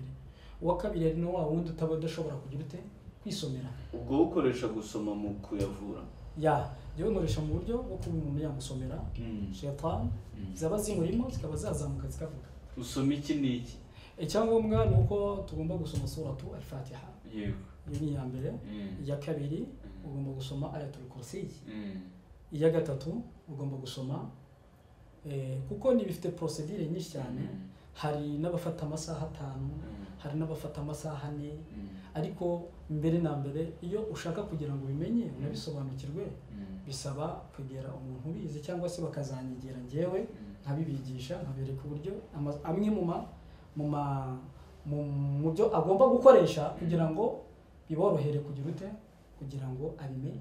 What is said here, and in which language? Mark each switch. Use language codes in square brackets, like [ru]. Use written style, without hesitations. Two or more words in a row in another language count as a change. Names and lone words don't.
[rw] Uwa kabiri ari no wa wundi udashobora kugira ute kwisomera. Ubwo ukoresha gusoma mu kuyavura? Yewe nkoresha mu buryo bwo kuba umuntu yamusomera, shaytan zaba zimurimo zikaba zazamuka zikavuga. Usoma iki n'iki? Icyangombwa ni uko tugomba gusoma suratu al-Fatiha. Iyo ni iya mbere. Iya kabiri ugomba gusoma ayatul kursi. iya gatatu ugomba gusoma kuko bifite procedure nyinshi cyane hari n'abafata amasaha 5 hari n'abafata amasaha 4 ariko mbere na mbere iyo ushaka kugira ngo ubimenye unabisobanukirwe bisaba kwegera umuntu ubizi cyangwa se bakazanyegera ngewe nkabibigisha nkabereka uburyo amwe mu byo agomba gukoresha kugira ngo biborohere kugira ngo abimenye.